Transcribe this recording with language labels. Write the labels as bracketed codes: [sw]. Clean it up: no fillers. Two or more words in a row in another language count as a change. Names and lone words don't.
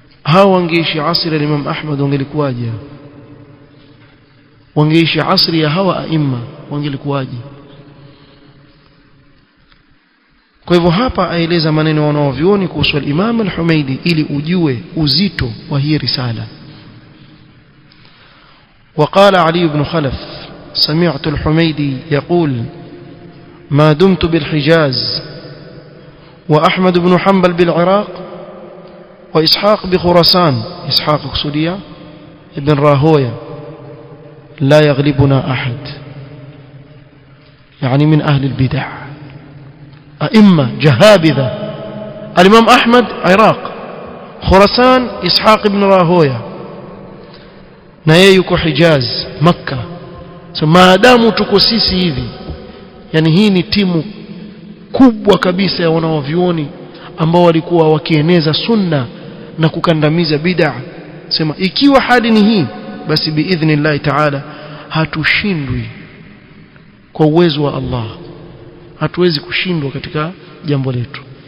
[sw] hao wangeishi asri ya Imam Ahmad wangelikuwaje? Wangeishi asri ya hawa aima wangelikuwaje? Kwa hivyo hapa aeleza maneno wanaovioni kuhusu Imam al-Humaidi ili ujue uzito wa hii risala. [ar] وقال علي بن خلف سمعت الحميدي يقول ما دمت بالحجاز وأحمد بن حنبل بالعراق وإسحاق بخراسان، إسحاق قصدية ابن راهوية، لا يغلبنا أحد، يعني من أهل البدع أئمة جهابذة. الإمام أحمد عراق، خراسان إسحاق بن راهوية، نايك حجاز مكة. ما داموا [sw] tuko sisi hivi, yani hii ni timu kubwa kabisa ya wanaovioni ambao walikuwa wakieneza sunna na kukandamiza bid'a. Sema ikiwa hali ni hii, basi [ar] بإذن الله تعالى [sw] hatushindwi kwa uwezo wa Allah, hatuwezi kushindwa katika jambo letu.